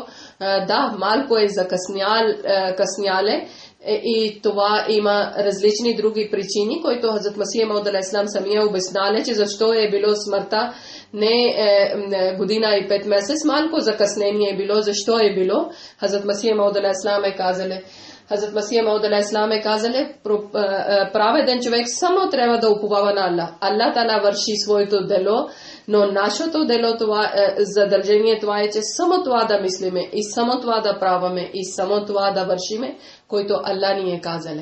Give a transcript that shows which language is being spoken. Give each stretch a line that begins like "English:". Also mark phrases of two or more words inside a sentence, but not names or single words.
Bulgarian: Да, малко е закъсняле и това има различни други причини, които Хазрат Масия Мауд
Arabic: عليه السلام
Bulgarian: самия обяснале, че защо е било смъртта не година и 5 месец, малко закъснение е било, защо е било. Хазрат Масия Мауд
Arabic: عليه السلام
Bulgarian: е казале, Хазрат Масия Мауд
Arabic: عليه السلام
Bulgarian: е казале, праведен човек само трябва да уповава на Аллах.
Arabic: الله تعالى
Bulgarian: върши своето дело, но нашето дело, това задължение, това е, че само това да мислиме и само това да праваме и само това да вършиме, който Аллах ни е казале.